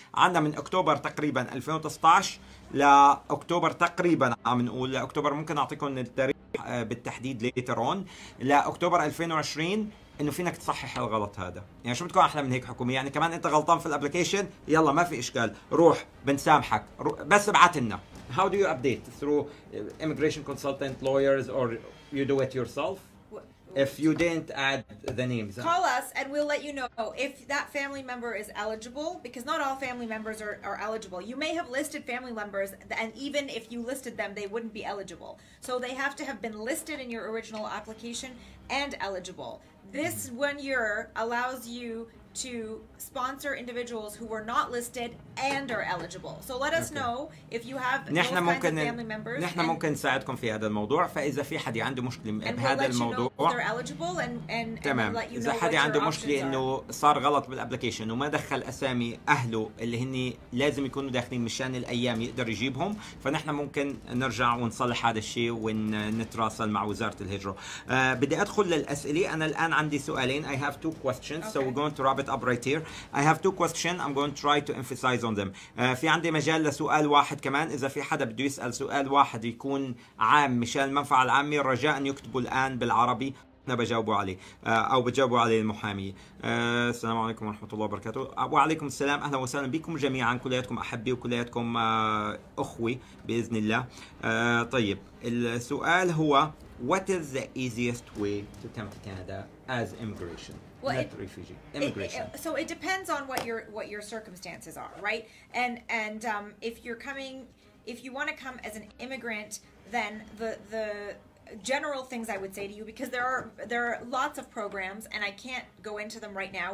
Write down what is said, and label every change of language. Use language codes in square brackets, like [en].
[ar] عندنا من اكتوبر تقريبا 2019 لاكتوبر تقريبا، عم نقول لاكتوبر، ممكن اعطيكم التاريخ بالتحديد ليتر اون، لاكتوبر 2020 انه فينك تصحح الغلط هذا. يعني شو بدكم احلى من هيك حكومه؟ يعني كمان انت غلطان في الابلكيشن، يلا ما في اشكال، روح بنسامحك، بس ابعت لنا. [en] How do you update? Through immigration consultant, lawyers, or you do it yourself? If you didn't add the names, call us and we'll let you know if that family member is eligible, because not all family members are eligible. You may have listed family members, and even if you listed them, they wouldn't be eligible. So they have to have been listed in your original application and eligible. This 1 year allows you to sponsor individuals who were not listed and are eligible. So let us know if you have those kinds of family members. [ar] نحن ممكن نساعدكم في هذا الموضوع، فإذا في حد عنده مشكلة بهذا الموضوع تمام. إذا حد عنده مشكلة إنه صار غلط بالابلكيشن وما دخل أسامي أهله اللي هن لازم يكونوا داخلين مشان الأيام يقدر يجيبهم، فنحن ممكن نرجع ونصلح هذا الشيء ونتراسل مع وزارة الهجرة. بدي أدخل للأسئلة. أنا الآن عندي سؤالين. [en] I have 2 questions, so we're going to wrap it up right here. I have 2 questions. I'm going to try to emphasize on them. [ar] في عندي مجال لسؤال واحد كمان. إذا في حدا بده يسأل سؤال واحد يكون عام مشان المنفعة العامة، رجاء أن يكتبوا الآن بالعربي، أنا بجاوبوا عليه أو بجاوبوا عليه المحامية. السلام عليكم ورحمة الله وبركاته. وعليكم السلام، أهلا وسهلا بكم جميعا، كلياتكم أحبي وكلياتكم أخوي بإذن الله. طيب السؤال هو [en] what is the easiest way to come to Canada as immigration? Well, not refugee, immigration. So it depends on what your circumstances are, right? And if you're coming, if you want to come as an immigrant, then the general things I would say to you, because there are lots of programs and I can't go into them right now.